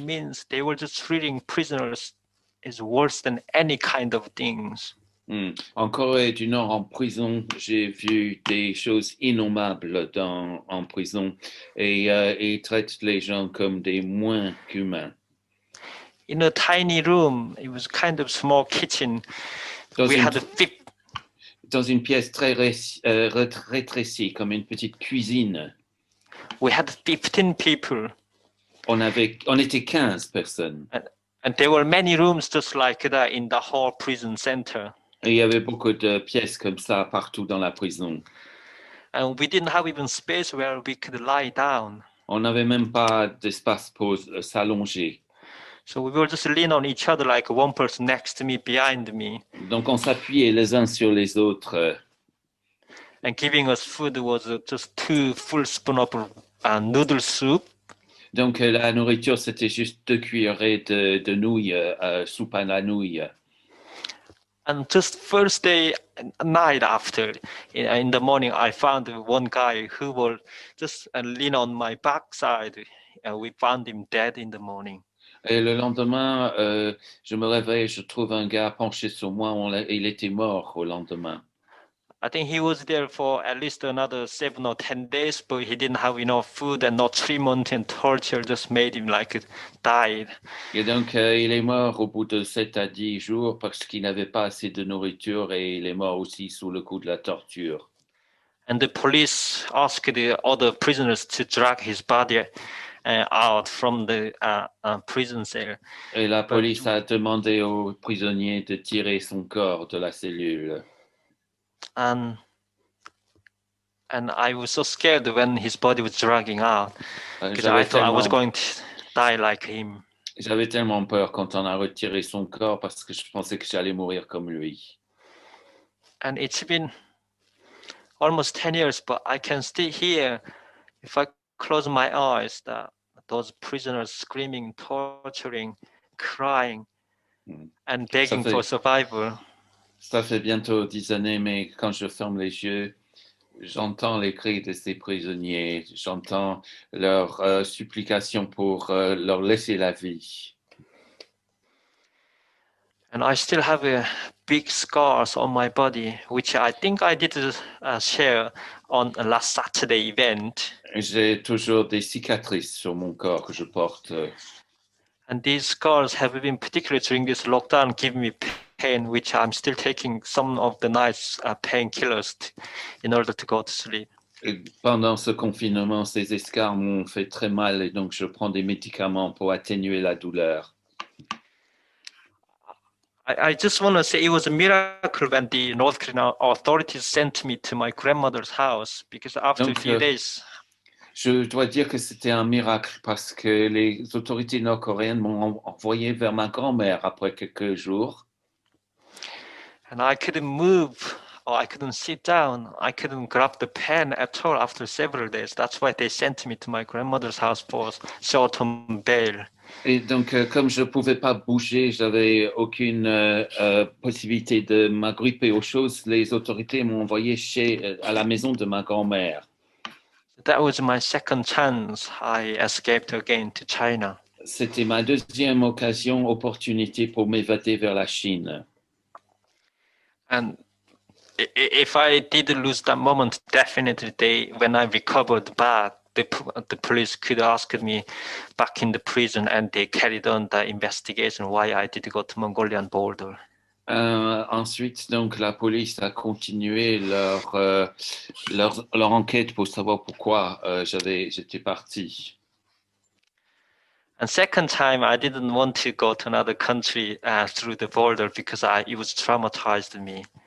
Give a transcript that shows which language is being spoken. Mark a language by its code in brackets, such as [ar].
[en] Means they were just treating prisoners is worse than any kind of things. [fr] En Corée du Nord, en prison, j'ai vu des choses innommables en prison et ils traitent les gens comme des moins qu'humains. [en] In a tiny room, it was kind of small kitchen. [fr] Dans une pièce très rétrécie, comme une petite cuisine. [en] We had 15 people. [fr] On était 15 personnes. [en] And there were many rooms just like that in the whole prison center. [fr] Et il y avait beaucoup de pièces comme ça partout dans la prison. [en] And we didn't have even space where we could lie down. [fr] On n'avait même pas d'espace pour s'allonger. [en] So we were just leaning on each other, like one person next to me, behind me. [fr] Donc on s'appuyait les uns sur les autres. [en] And giving us food was just 2 full spoons of noodle soup. [fr] Donc la nourriture, c'était juste 2 cuillerées de nouilles, soupe à la nouille. [en] And just first day night after, in the morning, I found one guy who will just lean on my backside. We found him dead in the morning. [fr] Et le lendemain, je me réveille, je trouve un gars penché sur moi, il était mort au lendemain. [en] I think he was there for at least another 7 or 10 days, but he didn't have enough food, and no treatment and torture just made him like died. [fr] Et donc, il est mort au bout de 7 à 10 jours parce qu'il n'avait pas assez de nourriture et il est mort aussi sous le coup de la torture. [en] And the police asked the other prisoners to drag his body out from the prison cell. [fr] Et la [en] But- [fr] police a demandé aux prisonniers de tirer son corps de la cellule. [en] And I was so scared when his body was dragging out because I thought I was going to die like him. [fr] J'avais tellement peur quand on a retiré son corps parce que je pensais que j'allais mourir comme lui. [en] And it's been almost 10 years, but I can still hear, if I close my eyes, that those prisoners screaming, torturing, crying, and begging for survival. [fr] Ça fait bientôt 10 années, mais quand je ferme les yeux, j'entends les cris de ces prisonniers, j'entends leurs supplications pour leur laisser la vie. [en] And I still have big scars on my body, which I think I did share on a last Saturday event. [fr] J'ai toujours des cicatrices sur mon corps que je porte. [en] And these scars have been particularly during this lockdown giving me pain, which I'm still taking some of the nice painkillers in order to go to sleep. [fr] Et pendant ce confinement, ces escarres m'ont fait très mal et donc je prends des médicaments pour atténuer la douleur. [en] I just want to say it was a miracle when the North Korean authorities sent me to my grandmother's house, because after a few days. [fr] Je dois dire que c'était un miracle parce que les autorités nord-coréennes m'ont envoyé vers ma grand-mère après quelques jours. [en] And I couldn't move, or I couldn't sit down. I couldn't grab the pen at all after several days. That's why they sent me to my grandmother's house for short-term bail. [fr] Et donc, comme je ne pouvais pas bouger, j'avais aucune possibilité de m'agripper aux choses, les autorités m'ont envoyé à la maison de ma grand-mère. [en] That was my second chance. I escaped again to China. [fr] C'était ma deuxième opportunité pour m'évader vers la Chine. [en] And if I did lose that moment, definitely when I recovered back, the police could ask me back in the prison, and they carried on the investigation why I did go to Mongolian border. [fr] Ensuite, donc, la police a continué leur enquête pour savoir pourquoi j'étais parti. [en] And second time, I didn't want to go to another country through the border because it was traumatized me.